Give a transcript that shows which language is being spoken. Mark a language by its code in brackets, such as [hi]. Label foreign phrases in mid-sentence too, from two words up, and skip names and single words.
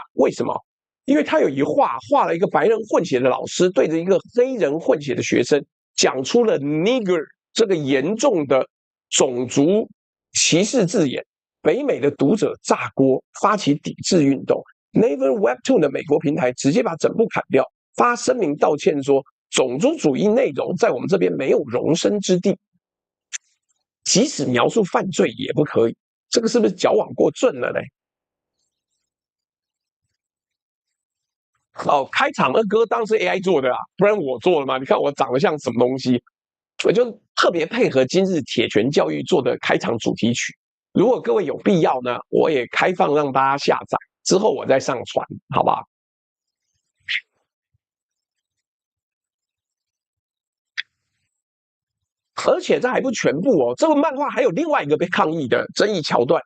[zh] 為什麼？因為他有一畫了一個白人混血的老師對着一個黑人混血的學生講出了 nigger 這個嚴重的種族歧視字眼，北美的讀者炸鍋，發起抵制運動。Naver Webtoon 的美國平台直接把整部砍掉，發聲明道歉說種族主義內容在我們這邊沒有容身之地，即使描述犯罪也不可以。這個是不是矯枉過正了呢？哦，開場的歌當然是 AI 做的啊，不然我做了嗎？你看我長得像什麼東西？我就特別配合今日鐵拳教育做的開場主題曲。如果各位有必要呢，我也開放讓大家下載，之後我再上傳，好不好？而且這還不全部哦，這個漫畫還有另外一個被抗議的爭議橋段。